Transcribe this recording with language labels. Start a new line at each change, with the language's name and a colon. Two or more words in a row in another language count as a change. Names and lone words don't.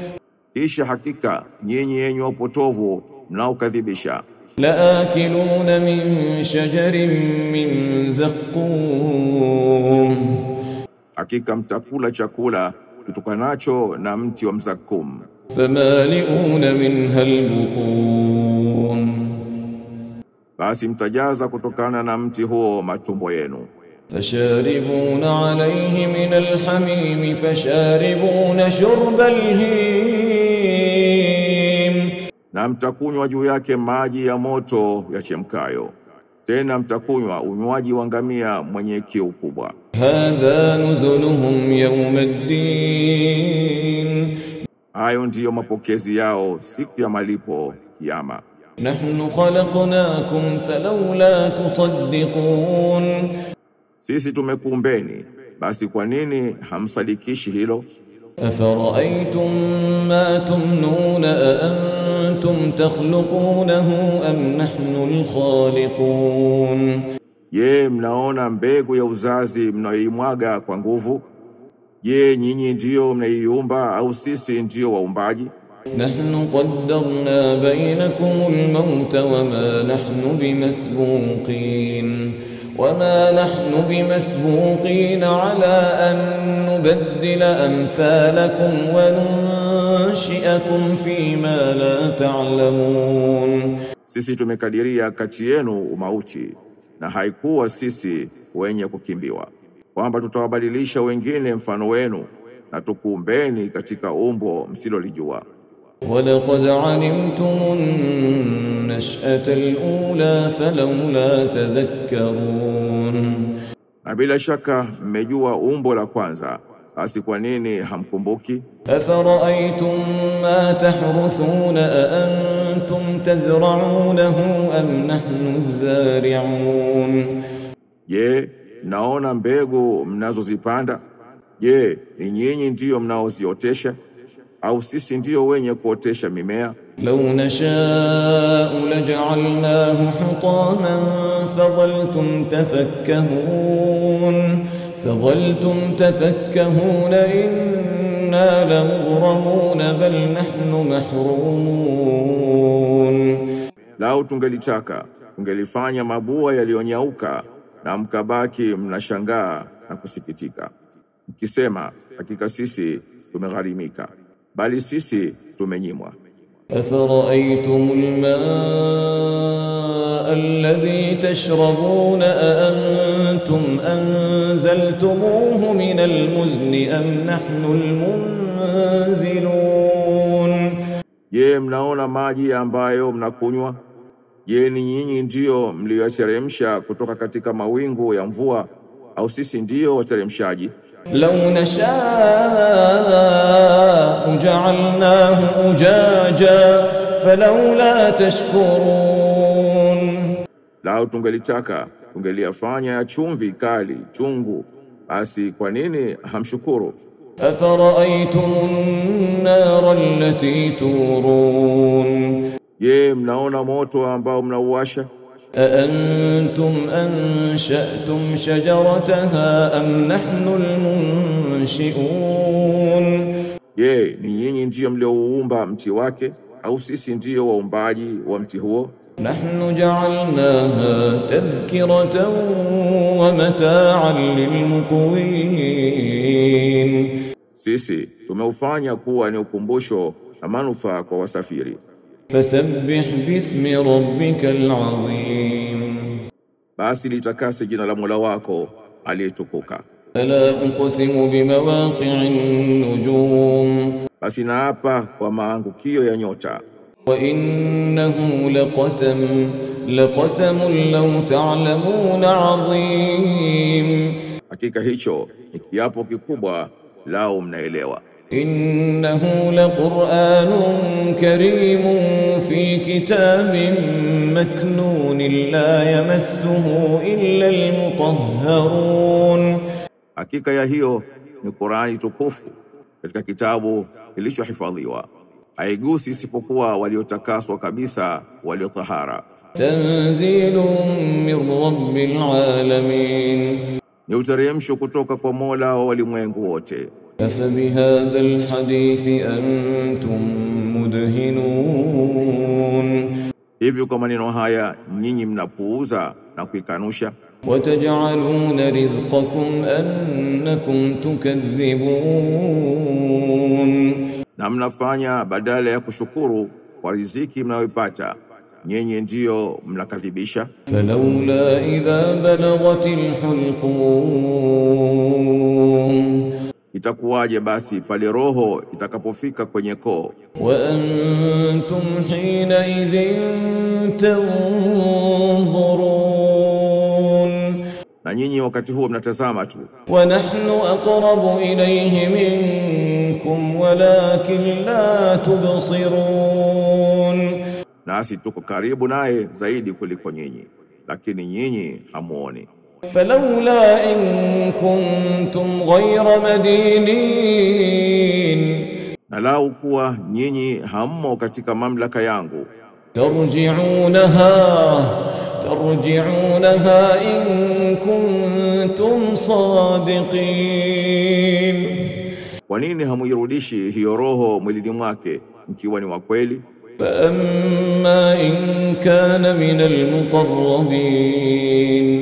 Swahili: Kisha hakika nyinyi yenye upotovu mnaokadhibisha,
Arabic: لآكلون من شجر من زقوم
Swahili: hakika mtakula chakula kitokanacho na mti wa mzakum,
Arabic: فمالئون منها البطون
Swahili: basi mtajaza kutokana na mti huo matumbo yenu.
Arabic: فشاربون عليه من الحميم فشاربون شرب الهيم
Swahili: Na mtakunywa juu yake maji ya moto yachemkayo, tena mtakunywa unywaji wa ngamia mwenye kiu kubwa.
Arabic: هذا نزلهم يوم الدين
Swahili: Hayo ndiyo mapokezi yao siku ya malipo kiyama.
Arabic: نحن خلقناكم فلولا تصدقون
Swahili: Sisi tumekuumbeni, basi kwa nini hamsadikishi hilo?
Arabic: أفرأيتم ما تمنون أأنتم تخلقونه أم نحن الخالقون
Swahili: Je, mnaona mbegu ya uzazi mnayoimwaga kwa nguvu? Je, nyinyi ndiyo mnaiumba au sisi ndiyo waumbaji?
Arabic: نحن قدرنا بينكم الموت وما نحن بمسبوقين على أن نبدل أمثالكم وننشئكم فيما لا تعلمون
Swahili: Sisi tumekadiria kati yenu umauti, na haikuwa sisi wenye kukimbiwa, kwamba tutawabadilisha wengine mfano wenu na tukuumbeni katika umbo msilolijua.
Arabic: ولقد علمتم النشأة الأولى فلولا تذكرون
Swahili: Na bila shaka mmejua umbo la kwanza, basi kwa nini hamkumbuki?
Arabic: أفرأيتم ما تحرثون أأنتم تزرعونه أم نحن الزارعون
Swahili: Je, naona mbegu mnazozipanda? Je, ni nyinyi ndiyo mnaoziotesha au sisi ndiyo wenye kuotesha mimea?
Arabic: لو نشاء لجعلناه حطاما فظلتم تفكهون إنا لمغرمون بل نحن محرومون
Swahili: Lau tungelitaka tungelifanya mabua yaliyonyauka na mkabaki mnashangaa na kusikitika, mkisema hakika sisi tumegharimika, bali sisi tumenyimwa.
Arabic: أفرأيتم الماء الذي تشربون أأنتم أنزلتموه من المزن أم نحن المنزلون
Swahili: Je, mnaona maji ambayo mnakunywa? Je, ni nyinyi ndio mlioyateremsha kutoka katika mawingu ya mvua au sisi ndio wateremshaji?
Arabic: لو نشاء جعلناه أجاجا فلولا تشكرون
Swahili: Lau tungelitaka tungeliyafanya ya chumvi kali chungu, basi kwa nini hamshukuru?
Arabic: أفرأيتم النار التي تورون
Swahili: Je, mnaona moto ambao mnauwasha?
Arabic: أأنتم أنشأتم شجرتها أم نحن المنشئون
Swahili: Je, ni nyinyi ndio mliouumba mti wake au sisi ndio waumbaji wa mti huo?
Arabic: نحن جعلناها تذكرة ومتاعا للمقوين
Swahili: Sisi tumeufanya kuwa ni ukumbusho na manufaa kwa wasafiri.
Arabic: فسبح باسم ربك العظيم
Swahili: Basi litakase jina la Mola wako aliyetukuka.
Arabic: فلا أقسم بمواقع النجوم
Swahili: Basi naapa kwa maangukio ya nyota.
Arabic: وإنه لقسم لو تعلمون عظيم
Swahili: Hakika hicho ni kiapo kikubwa lao mnaelewa.
Arabic: إنه لقرآن كريم في كتاب مكنون لا يمسه إلا المطهرون
Swahili: Hakika ya hiyo ni Qur'ani tukufu katika kitabu kilichohifadhiwa, haigusi isipokuwa waliotakaswa kabisa, waliotahara.
Arabic: تنزيل من رب العالمين
Swahili: Ni uteremsho kutoka kwa Mola wa walimwengu wote.
Arabic: أفبهذا الحديث أنتم مدهنون
Swahili: Hivyo kwa maneno haya nyinyi mnapuuza na kuikanusha.
Arabic: وتجعلون رزقكم أنكم تكذبون
Swahili: Na mnafanya badala ya kushukuru kwa riziki mnayoipata, nyinyi ndio mnakadhibisha.
Arabic: فلولا إذا بلغت الحلقوم
Swahili: Itakuwaje basi pale roho itakapofika kwenye koo,
Arabic: وأنتم حينئذ تنظرون
Swahili: na nyinyi wakati huo mnatazama tu.
Arabic: ونحن أقرب إليه منكم ولكن لا تبصرون
Swahili: Nasi tuko karibu naye zaidi kuliko nyinyi, lakini nyinyi hamuoni.
Arabic: فلولا إن كنتم غير مدينين
Swahili: Na lau kuwa nyinyi hammo katika mamlaka yangu,
Arabic: ترجعونها إن كنتم صادقين
Swahili: kwa nini hamuirudishi hiyo roho mwilini mwake mkiwa ni wa kweli?
Arabic: فأما إن كان من المقربين